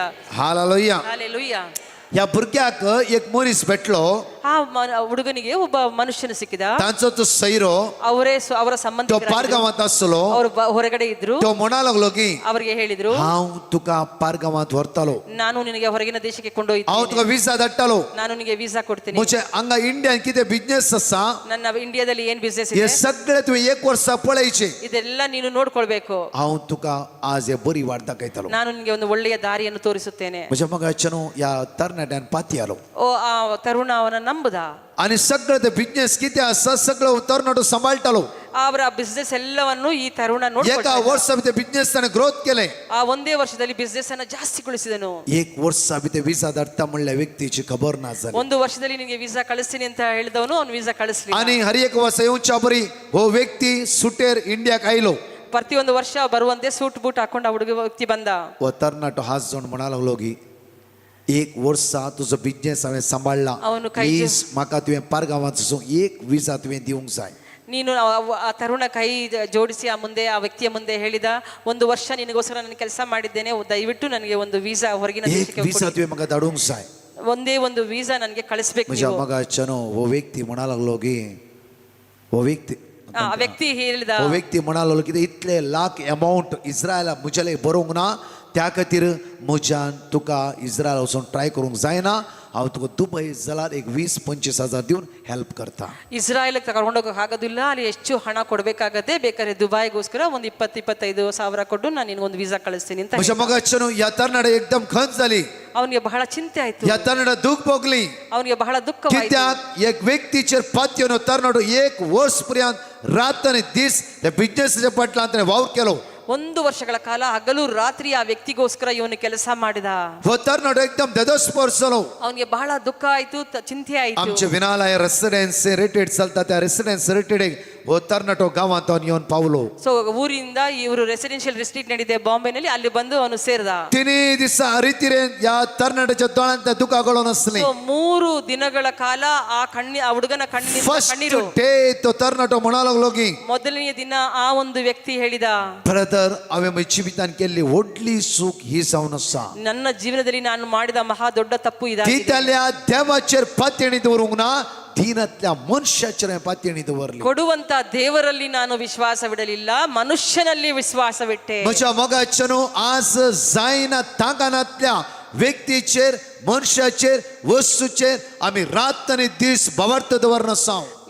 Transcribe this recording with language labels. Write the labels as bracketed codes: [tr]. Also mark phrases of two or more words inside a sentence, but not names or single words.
[kok] हालेलुया. [kn] ಹಾಲೆಲೂಯಾ. [kok] या भुरग्याक एक मनीस भेटलो, [kn] ಆ ಹುಡುಗನಿಗೆ ಒಬ್ಬ ಮನುಷ್ಯನು ಸಿಕ್ಕಿದ. [kok] तांचो तो सैरो [kn] ಅವರ [kok] तो [kn] ಸಂಬಂಧಿಕರು [kok] पारगावात आसलो. [kn] ಅವರು ಹೊರಗಡೆ ಇದ್ರು. [kok] तो म्हणा लागलो की [kn] ಅವರಿಗೆ ಹೇಳಿದ್ರು, [kok] हांव तुका पारगावात व्हरतालो, [kn] ನಾನು निनगे ಹೊರಗಿನ ದೇಶಕ್ಕೆ [kok] हांव [kn] ಕೊಂಡೊಯ್ತೀನಿ, [kok] तुका विजा धाडटालो. [kn] ನಾನು ನಿನಗೆ ವೀಸಾ ಕೊಡ್ತೀನಿ. [kok] म्हणजे हांगा इंडियान कितें बिझनेस आसा [kn] ನನ್ನ ಇಂಡಿಯಾದಲ್ಲಿ ಏನ್ ಬಿಸ್ನೆಸ್ [kok] हे [kn] ಇದೆ [kok] सगळे तुवें एक वर्स पळयचे. [kn] ಇದೆಲ್ಲ ನೀನು ನೋಡ್ಕೊಳ್ಬೇಕು. [kok] हांव तुका आज हे बरी वाट दाखयतालो. [kn] ನಾನು ನಿನಗೆ ಒಂದು ಒಳ್ಳೆಯ ದಾರಿಯನ್ನು ತೋರಿಸುತ್ತೇನೆ. [kok] म्हज्या मगाच्यानो या तरणाट्यान पाती आलो [kn] ಓ ಆ ತರುಣ ಅವನ ನಂಬುದ. [kok] आणि सगळं ते बिझनेस किती आसा सगळं तरणाटो सांभाळटालो. [kn] ಅವರ ಬಿಸ್ನೆಸ್ ಎಲ್ಲವನ್ನು ಈ ತರುಣ [kok] एका [kn] ನೋಡ್ಕೊಳ್ತಾ ಇದ್ದ. [kok] वर्सा भितर बिझनेस ताणें ग्रोथ केले. [kn] ಆ ಒಂದೇ ವರ್ಷದಲ್ಲಿ ಬಿಸ್ನೆಸ್ ಅನ್ನ ಜಾಸ್ತಿಗೊಳಿಸಿದನು. [kok] एक वर्सा भितर विजा धाडटा म्हणल्या व्यक्तीची खबर ना जाली. [kn] ಒಂದು ವರ್ಷದಲ್ಲಿ ನಿನಗೆ ವೀಸಾ ಕಳಿಸ್ತೀನಿ ಅಂತ ಹೇಳಿದವನು ಅವನು ವೀಸಾ ಕಳಿಸ್ಲಿಲ್ಲ. [kok] आणि हर एक वर्स येवच्या बरी हो व्यक्ती सुटेर इंडियाक आयलो. [kn] ಪ್ರತಿಯೊಂದು ವರ್ಷ ಬರುವಂತೆ [en] suit boot [kn] ಹಾಕೊಂಡು ಆ ಹುಡುಗ ವ್ಯಕ್ತಿ ಬಂದ. [kok] हो तरणाटो हात जोडून म्हणा लागलो की एक वर्सा तुजो बिझनेस हांवें सांबाळला, [kn] ಅವನು ಕೈ [kok] प्लीज म्हाका तुवें पारगांवांत वचून एक विजा तुवें दिवंक जाय. [kn] ನೀನು ಆ ತರುಣ ಕೈ ಜೋಡಿಸಿ ಆ ವ್ಯಕ್ತಿಯ ಮುಂದೆ ಹೇಳಿದ, ಒಂದು ವರ್ಷ ನಿನಗೋಸ್ಕರ ನಾನು ಕೆಲಸ ಮಾಡಿದ್ದೇನೆ, ದಯವಿಟ್ಟು ನನಗೆ ಒಂದು ವೀಸಾ ಹೊರಗಿನ [kok] एक [kn] ದೇಶಕ್ಕೆ [kok] विजा तुवें म्हाका धाडूंक जाय. [kn] ಒಂದೇ ಒಂದು ವೀಸಾ ನನಗೆ ಕಳಿಸ್ಬೇಕು [kok] म्हज्या [kn] ನೀವು. [kok] मगाच्यानो हो व्यक्ती म्हणा लागलो की हो व्यक्ती [kn] ಆ ವ್ಯಕ್ತಿ ಹೇಳಿದ, [kok] हो व्यक्ती म्हणा लागलो की इतले लाख अमाऊंट इस्रायला म्हज्याले बरोवंक ना, त्या खातीर म्हज्यान तुका इस्रायल वचून ट्राय करूंक जायना. हांव तुका दुबय जाल्यार एक 20-25 हजार दिवन हेल्प करता. [kn] ಇಸ್ರಾಯೇಲ್ಗೆ ತಗೊಂಡೋಗಕ್ಕೆ ಆಗೋದಿಲ್ಲ, ಅಲ್ಲಿ ಹೆಚ್ಚು ಹಣ ಕೊಡಬೇಕಾಗತ್ತೆ, ಬೇಕಾದ್ರೆ ದುಬೈಗೋಸ್ಕರ ಒಂದು 20-25 ಸಾವಿರ ಕೊಟ್ಟು ನಾನು ನಿನಗೊಂದು ವೀಸಾ ಕಳಿಸ್ತೀನಿ ಅಂತ. [kok] म्हज्या मगाच्यानो ह्या तरणाटे एकदम खंत जाली. [kn] ಅವನಿಗೆ ಬಹಳ ಚಿಂತೆ ಆಯ್ತು, [kok] ह्या तरणाटे दुःख भोगली. [kn] ಅವನಿಗೆ बहಳ ದುಃಖವಾಯಿತು. [kok] कित्याक एक व्यक्तीचेर पातयेवन तरणाटो एक वर्स पर्यंत रात आनी दीस त्या बिझनेसाच्या फाटल्यान ताणें वावर केलो. [kn] ಒಂದು ವರ್ಷಗಳ ಕಾಲ ಹಗಲು ರಾತ್ರಿ ಆ ವ್ಯಕ್ತಿಗೋಸ್ಕರ ಇವನು ಕೆಲಸ ಮಾಡಿದ. [kok] हो तरणाटो एकदम ददस्पर्श जालो. [kn] ಅವನಿಗೆ ಬಹಳ ದುಃಖ ಆಯ್ತು, ಚಿಂತೆ ಆಯ್ತು. [kok] आमचे विनालय [en] residence retreat [kok] चलता त्या [en] residence retreat [kok] हो तरणाटो गांवांत येवन पावलो. [kn] ಸೊ ಊರಿಂದ ಇವರು [en] residential retreat [kn] ನಡೀದೆ ಬಾಂಬೆನಲ್ಲಿ, ಅಲ್ಲಿ ಬಂದು ಅವನು ಸೇರಿದ. [kok] 3 दिसा रितीरेन या तरणाट्याच्या दोळ्यांत दुखा गळोन आसली. [kn] ಸೊ 3 ದಿನಗಳ ಕಾಲ ಆ ಹುಡುಗನ ಕಣ್ಣಿನಿಂದ [kok] फर्स्ट [kn] ಕಣ್ಣೀರು. [kok] डे तो तरणाटो म्हणा लागलो की [kn] ಮೊದಲನೆಯ ದಿನ ಆ ಒಂದು ವ್ಯಕ್ತಿ ಹೇಳಿದ, [kok] ब्रदर हांवें म्हज्या जिवितांत केल्ली व्हडली चूक ही जावन आसा. [kn] ನನ್ನ ಜೀವನದಲ್ಲಿ ನಾನು ಮಾಡಿದ ಮಹಾ ದೊಡ್ಡ ತಪ್ಪು ಇದಾಗಿದೆ. [kok] दिताल्या देवाचेर पातयेणी दवरूंक ना, दीनातल्या मनशाचेर पातयेणी दवरली. [kn] ಕೊಡುವಂತ ದೇವರಲ್ಲಿ ನಾನು ವಿಶ್ವಾಸವಿಡಲಿಲ್ಲ, ಮನುಷ್ಯನಲ್ಲಿ ವಿಶ್ವಾಸವಿಟ್ಟೆ. [kok] म्हज्या मोगाच्यानो आज जायना तांगानातल्या व्यक्तीचेर मनशाचेर वस्तूचेर आमी रात आनी दीस भवार्थ दवरन आसा.